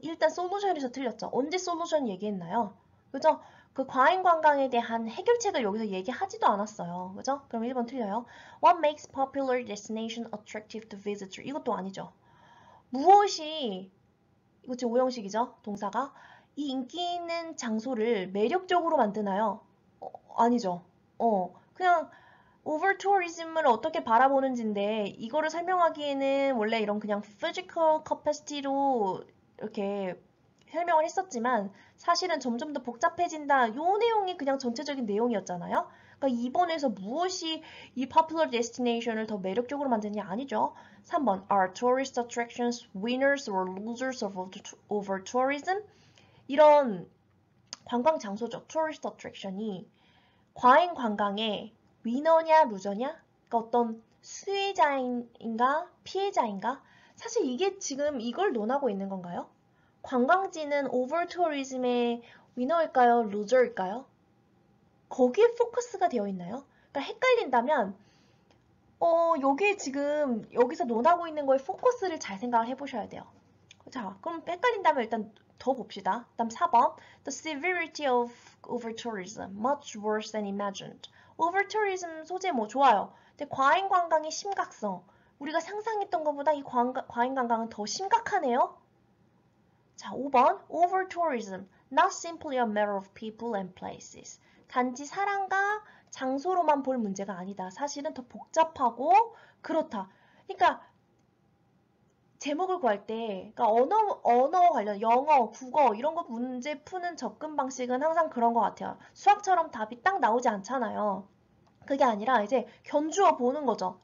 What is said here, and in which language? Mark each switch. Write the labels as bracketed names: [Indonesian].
[Korean] 일단 솔루션에서 틀렸죠. 언제 솔루션 얘기했나요? 그죠? 그 과잉 관광에 대한 해결책을 여기서 얘기하지도 않았어요. 그죠? 그럼 1번 틀려요. [English] What makes popular destination attractive to visitor? [Korean] 이것도 아니죠. 무엇이 이거 지금 오형식이죠? 동사가 이 인기 있는 장소를 매력적으로 만드나요? 아니죠. 그냥 오버 투어리즘을 어떻게 바라보는지인데 이거를 설명하기에는 원래 이런 그냥 [English] physical capacity [Korean] 로 이렇게 설명을 했었지만 사실은 점점 더 복잡해진다. 요 내용이 그냥 전체적인 내용이었잖아요. 그러니까 2번에서 무엇이 이 [English] popular destination [Korean] 을 더 매력적으로 만드냐 아니죠. 3번 [English] Are tourist attractions winners or losers of over tourism? [Korean] 이런 관광 장소죠. tourist attraction이 과잉 관광의 위너냐 루저냐? 그러니까 어떤 수혜자인가 피해자인가? 사실 이게 지금 이걸 논하고 있는 건가요? 관광지는 오버 투어리즘의 위너일까요? 루저일까요? 거기에 포커스가 되어 있나요? 그러니까 헷갈린다면 여기 지금 여기서 논하고 있는 거에 포커스를 잘 생각을 해보셔야 돼요. 자, 그럼 헷갈린다면 일단 더 봅시다. 다음 4번. [English] The severity of over-tourism, much worse than imagined. [Korean] over-tourism 소재 뭐 좋아요. 근데 과잉 관광의 심각성. 우리가 상상했던 것보다 이 과잉 관광은 더 심각하네요. 자, 5번. [English] over-tourism, not simply a matter of people and places. [Korean] 단지 사람과 장소로만 볼 문제가 아니다. 사실은 더 복잡하고 그렇다. 그러니까 제목을 구할 때, 그러니까 언어 관련, 영어, 국어, 이런 거 문제 푸는 접근 방식은 항상 그런 것 같아요. 수학처럼 답이 딱 나오지 않잖아요. 그게 아니라 이제 견주어 보는 거죠.